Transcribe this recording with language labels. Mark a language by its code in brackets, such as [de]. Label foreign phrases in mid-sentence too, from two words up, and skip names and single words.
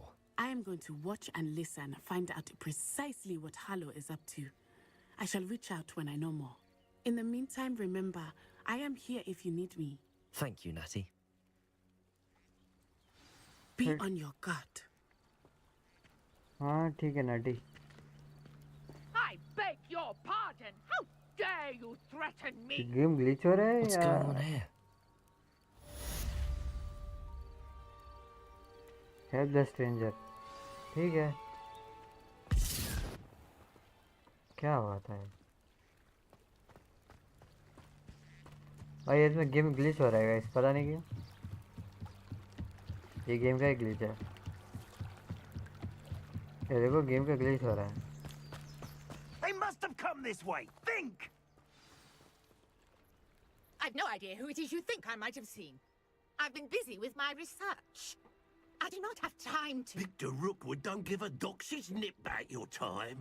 [en] I am going to watch and listen, find out precisely what Harlow is up to. I shall reach out when I know more. In the meantime, remember, I am here if you need me. Thank you, Natty. Be on your guard. [hi] हाँ ठीक है नाटी. [en] I beg your pardon. How dare you threaten me? game glitch [hi] हो रहा है. [en] What's going on here? Help the stranger. [hi] ठीक है. क्या हुआ था? भाई इसमें [en] game glitch [hi] हो रहा है गाइस, पता नहीं क्यों. ये गेम का ही ग्लिच है. ये देखो गेम का ग्लिच हो रहा है. [en] They must have come this way. Think! I've no idea who it is you think I might have seen. I've been busy with my research. I do not have time to... Victor Rookwood don't give a doxy's nip back your time.